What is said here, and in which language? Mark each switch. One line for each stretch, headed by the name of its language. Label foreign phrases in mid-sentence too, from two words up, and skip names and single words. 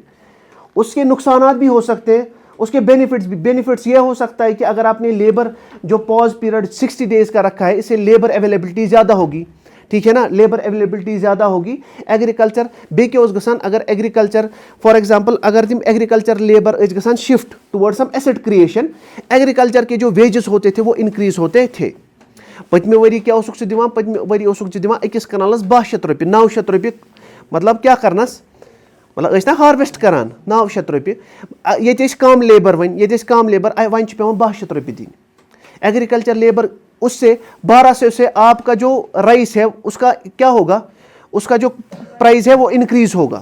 Hindi: उसके नुकसानात भी हो सकते हैं, उसके बेनिफिट्स ये हो सकता है कि अगर आपने लेबर जो
English: pause period
Hindi: 60 डेज का रखा है, इससे
English: labour availability
Hindi: ज़्यादा होगी, ठीक है ना,
English: labour availability
Hindi: ज़्यादा होगी। एग्रीकल्चर
Kashmiri: बेके गसान,
Hindi: अगर एग्रीकल्चर
English: for example
Hindi: अगर तुम एग्रीकल्चर लेबर गसान
English: shift towards some asset creation,
Hindi: एग्रीकल्चर के जो वेजेस होते थे वो इंक्रीज होते थे।
Kashmiri: पतमे वरी क्या दिवान, पतमे वरी दिवान अकिस कनालस 1200 रुपये 900 रुपये, मतलब क्या करनस, मतलब हार्वेस्ट करान 900 रुपये। ये कम लेबर वन कम लेबर वन पे 1200 रुपये दिन।
Hindi: एग्रीकल्चर लेबर उससे 1200 से आपका जो राइस है उसका क्या होगा, उसका जो प्राइस है वो इंक्रीज होगा।